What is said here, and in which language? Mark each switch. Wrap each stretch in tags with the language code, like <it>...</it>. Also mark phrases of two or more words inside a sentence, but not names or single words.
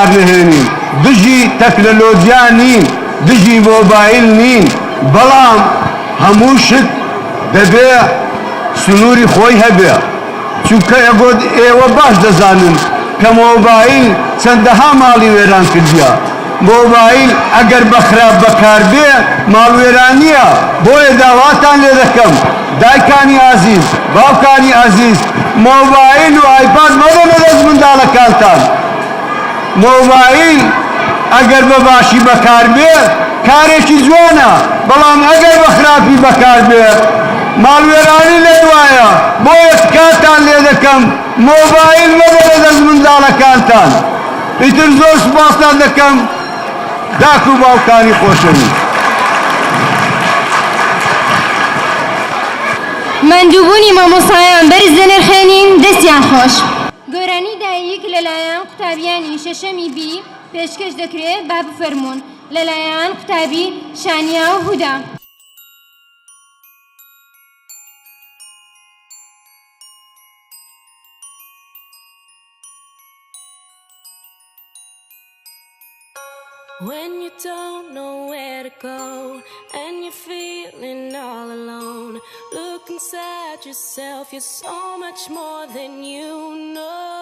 <ckb>نهینین دجی تکنولوژیا نین دجی موبایل نین بلام هموشت دبی سنوری خوی هبی چونکه اگود ایوه باش دزانن که موبایل چندها مالی ویران کردیا موبایل اگر بخراب بکار بی مالویرانیه بوی دعواتان لیدکم دایکانی عزیز باوکانی عزیز موبایل و آیپاد مدن از مندالکانتان موبایل ئەگەر بە باشی بەکار بێت کارێکی جوانە، بەڵام ئەگەر بە خراپی بەکار بێت ماڵوێرانی لێ وایە. بۆیە کاتان لێ دەکەم مۆبایل مەبەرە دەست منداڵەکانتان. ئیتر زۆر سوپاسان دەکەم داکو و باوکانی خۆشەویست. مندوبوونی مامۆسایان بەرز دەنرخێنین دەستیان خۆش. گۆرانی دایک لەلایەن قوتابیانی شەشەمی بی پێشکەش دەکرێت با بفەرمونون لەلایەن قوتابی شانیا و هودا.</ckb> <en>When you don't know where to go and you're feeling all alone, look inside yourself, you're so much more than you know.</en>